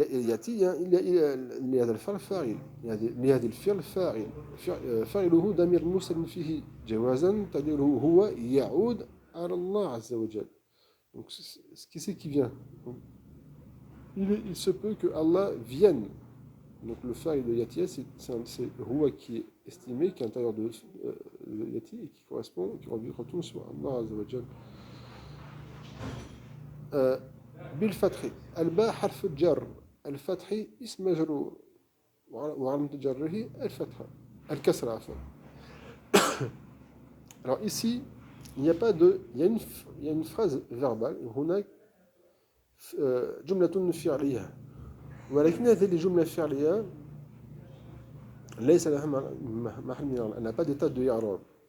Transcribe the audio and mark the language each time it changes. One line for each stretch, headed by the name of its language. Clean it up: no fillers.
Arabic: يأتي لهذا الفعل فاعل لهذا الفعل فاعل فاعله ضمير مسلم فيه جوازا تقديره هو يعود على الله عز وجل.
French: Donc qui c'est qui vient? Il se peut que Allah vienne. Donc le fa'il de Yati, c'est Huwa qui est estimé, qui est à l'intérieur de Yati et qui correspond, qui retourne sur Allah Azza wa Jal.
Arabic: بالفتح الباء حرف الجر الفتح اسم مجرور وعلامة جره الفتحة الكسرة عفوا.
French: Alors ici il n'y a pas de il y a une phrase verbale
Arabic: هناك جملة فعلية ولكن هذه الجملة الفعلية ليس لها محل من الإعراب,
French: elle n'a pas d'état de i'rab.